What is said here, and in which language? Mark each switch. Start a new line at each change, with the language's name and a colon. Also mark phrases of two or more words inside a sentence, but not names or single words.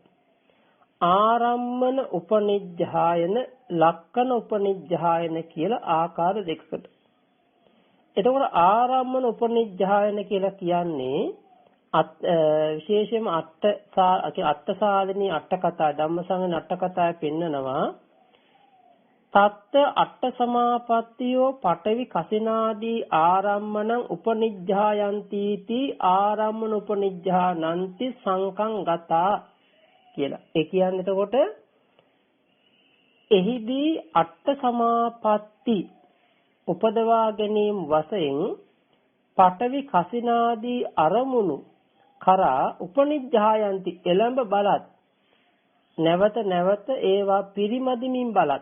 Pali: ආරම්මන උපනිජ්ජායන, ලක්කන උපනිජ්ජායන
Sinhala: කියලා ආකාර දෙකකට. එතකොට
Pali: ආරම්මන උපනිජ්ජායන
Sinhala: කියලා කියන්නේ විශේෂයෙන්ම අට්ඨසාලිනී අට කතා, ධම්මසංගණේ අට කතාවේ පෙන්නනවා
Pali: තත්ත අට්ඨ සමාපත්තියෝ පඨවි කසිනාදී ආරම්මණං උපනිජ්ජායන්ති ති ආරම්මන උපනිජ්ජානන්ති සංකං ගතා
Sinhala: කියලා. ඒ කියන්නේ එතකොට එහිදී
Pali: අට්ඨ සමාපත්ති
Sinhala: උපදවා ගැනීම වශයෙන්
Pali: පඨවි කසිනාදී
Sinhala: අරමුණු කරා උපනිජ්ජායන්ති එළඹ බලත් නැවත නැවත ඒවා පිරිමදිමින් බලත්.